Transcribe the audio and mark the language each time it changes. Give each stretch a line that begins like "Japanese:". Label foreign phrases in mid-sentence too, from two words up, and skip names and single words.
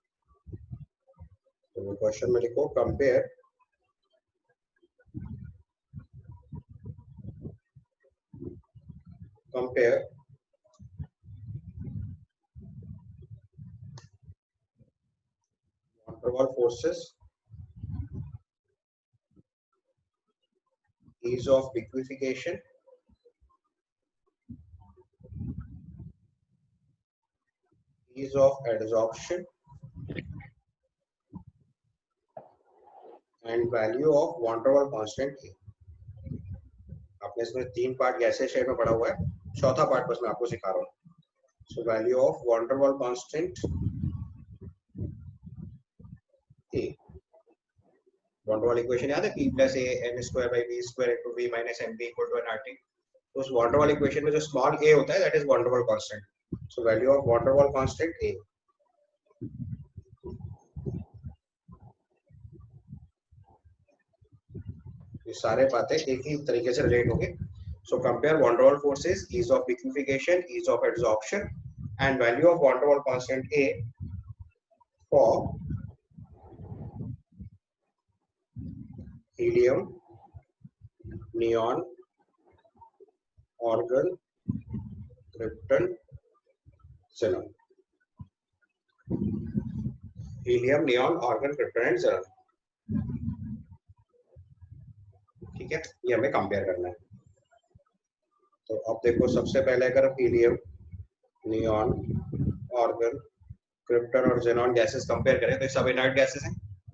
Hindi: तो क्वेश्चन में लिखो
English: compare van der Waal forces, ease of liquefaction, ease of adsorption, and value of van der Waal constant A।
Hindi: आपने इसमें 3 पार्ट गैसीय स्टेट में पढ़ा हुआ है, चौथा पार्ट बस मैं आपको सिखा रहा हूँ।
English: so value of van der Waal constant A. van der Waal equation
Hindi: याद है,
English: P plus A n square by V square into V minus MV equal to nRT।
Hindi: तो उस
English: van der Waal equation
Hindi: में जो स्मॉल a होता है
English: that is van der Waal constant. so value of van der Waal constant A.
Hindi: ये सारे बातें एक ही तरीके से रिलेट होंगे।
English: so compare van der Waal forces, ease of liquefaction, ease of adsorption and value of van der Waal constant A for helium, neon, argon, krypton, xenon। helium, neon, argon, krypton and xenon.
Hindi: ठीक है, ये हमें कंपेयर करना है। तो अब देखो, सबसे पहले अगर हीलियम, नियॉन, आर्गन, क्रिप्टन और xenon गैसेस कंपेयर करें तो ये सब
English: inert gases
Hindi: हैं।